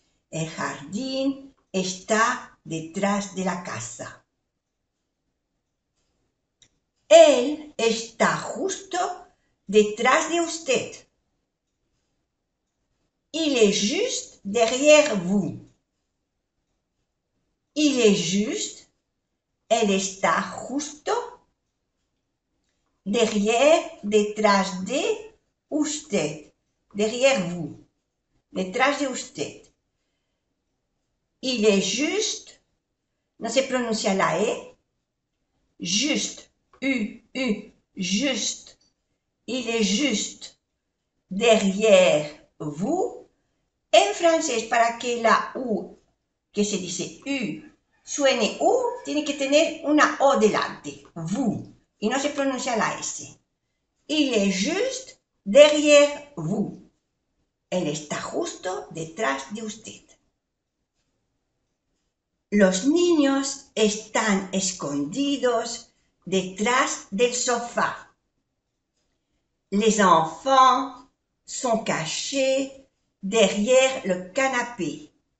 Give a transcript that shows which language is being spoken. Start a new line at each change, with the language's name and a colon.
Spanish: El jardín está detrás de la casa. Él está justo detrás de usted.
French: Il est juste derrière vous. Il est juste,
Spanish: él está justo, derrière, detrás de usted,
French: derrière vous,
Spanish: detrás de usted.
French: Il est juste,
Spanish: no se pronuncia la E, juste, juste.
French: Il est juste derrière vous.
Spanish: En francés, para que la U, que se dice U, suene U, tiene que tener una O delante, vous, y no se pronuncia la S.
French: Il est juste derrière vous.
Spanish: Él está justo detrás de usted. Los niños están escondidos detrás del sofá.
French: Les enfants sont cachés derrière le canapé.